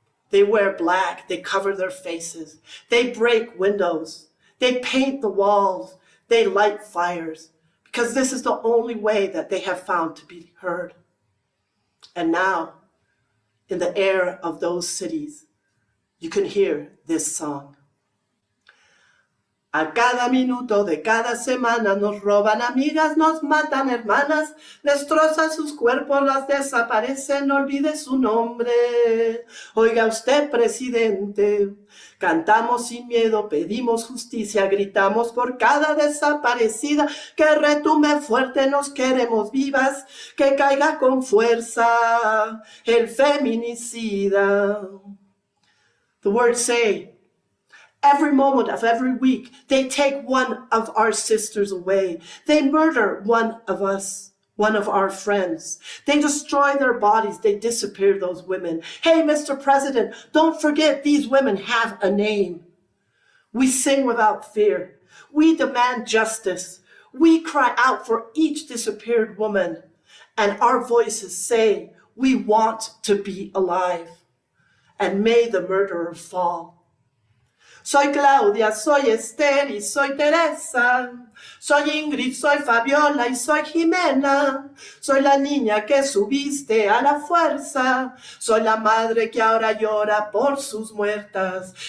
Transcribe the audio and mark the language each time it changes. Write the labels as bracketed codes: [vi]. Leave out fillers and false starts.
[en] They wear black, they cover their faces, they break windows, they paint the walls, they light fires, because this is the only way that they have found to be heard. And now, in the air of those cities, you can hear this song. [es] A cada minuto de cada semana nos roban amigas, nos matan hermanas, destrozan sus cuerpos, las desaparecen, no olvide su nombre. Oiga usted, presidente, cantamos sin miedo, pedimos justicia, gritamos por cada desaparecida, que retumbe fuerte, nos queremos vivas, que caiga con fuerza el feminicida. [en] The words say, every moment of every week, they take one of our sisters away. They murder one of us, one of our friends. They destroy their bodies. They disappear those women. Hey, Mr. President, don't forget these women have a name. We sing without fear. We demand justice. We cry out for each disappeared woman. And our voices say, we want to be alive. And may the murderer fall. [es] Soy Claudia, soy Esther y soy Teresa. Soy Ingrid, soy Fabiola y soy Jimena. Soy la niña que subiste a la fuerza. Soy la madre que ahora llora por sus muertas.